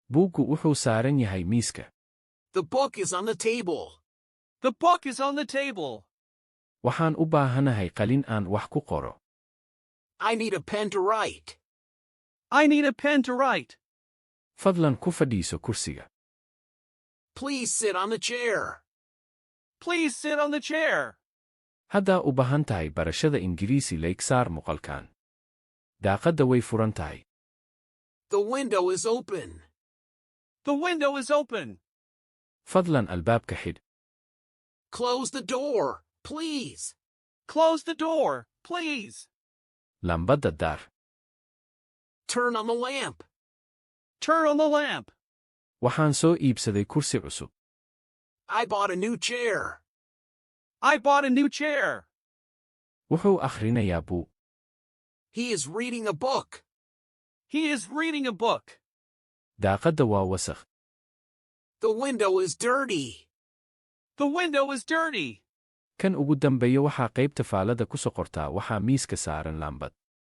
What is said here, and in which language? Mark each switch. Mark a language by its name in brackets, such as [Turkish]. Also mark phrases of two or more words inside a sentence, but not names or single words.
[Somali] Buuggu wuxuu saaran yahay miiska. [English] The book is on the table. The book is on the table. [Somali] Waxaan u baahanahay qalin aan wax ku qoro. [English] I need a pen to write. I need a pen to write. [Somali] Fadlan ku fadhiiso kursiga. [English] Please sit on the chair. Please sit on the chair. [Somali] Haddaa u baahan tahay barashada Ingiriisi leeg saar muuqaalkan. Daaqadda way furan tahay. [English] The window is open. The window is open. [Somali] Fadlan albaabka xidh. [English] Close the door, please. Close the door, please. [Somali] Lambadda daar. [English] Turn on the lamp. Turn on the lamp. [Somali] Waxaan soo iibsaday kursi cusub. [English] I bought a new chair. I bought a new chair. [Somali] Wuxuu akhrinayaa buug. [English] He is reading a book. He is reading a book. [Somali] Daaqadda waa wasakh. [English] The window is dirty. The window is dirty. [Somali] Kan ugu dambeeya waxaa qaybta faalada ku soo qortaa waxaa miiska saaran laambad.